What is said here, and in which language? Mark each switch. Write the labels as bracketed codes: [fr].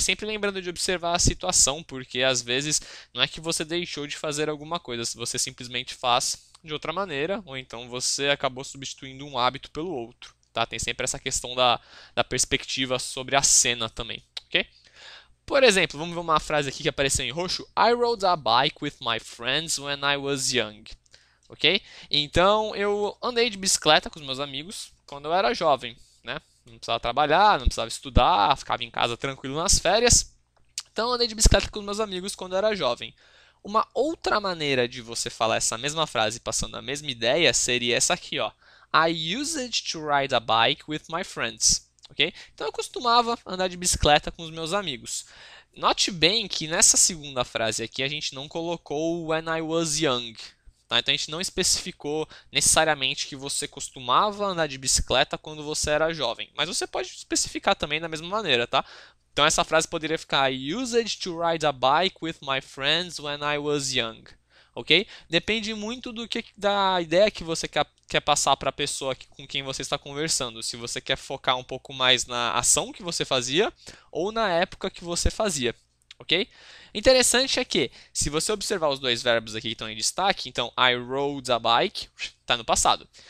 [pt] Sempre lembrando de observar a situação, porque às vezes não é que você deixou de fazer alguma coisa, você simplesmente faz de outra maneira, ou então você acabou substituindo um hábito pelo outro, tá? Tem sempre essa questão da perspectiva sobre a cena também, ok? Por exemplo, vamos ver uma frase aqui que apareceu em roxo. [en] I rode a bike with my friends when I was young, ok? [pt] Então eu andei de bicicleta com os meus amigos quando eu era jovem, né? Não precisava trabalhar, não precisava estudar, ficava em casa tranquilo nas férias. Então eu andei de bicicleta com os meus amigos quando eu era jovem. Uma outra maneira de você falar essa mesma frase passando a mesma ideia seria essa aqui, ó. [en] I used to ride a bike with my friends. Ok? [pt] Então eu costumava andar de bicicleta com os meus amigos. Note bem que nessa segunda frase aqui a gente não colocou [en] when I was young. [pt] Tá? Então a gente não especificou necessariamente que você costumava andar de bicicleta quando você era jovem. Mas você pode especificar também da mesma maneira, tá? Então essa frase poderia ficar [en] I used to ride a bike with my friends when I was young. Ok? [pt] Depende muito da ideia que você quer passar para a pessoa com quem você está conversando. Se você quer focar um pouco mais na ação que você fazia ou na época que você fazia. Ok? Interessante é que, se você observar os dois verbos aqui que estão em destaque, então [en] I rode a bike, [pt] está no passado.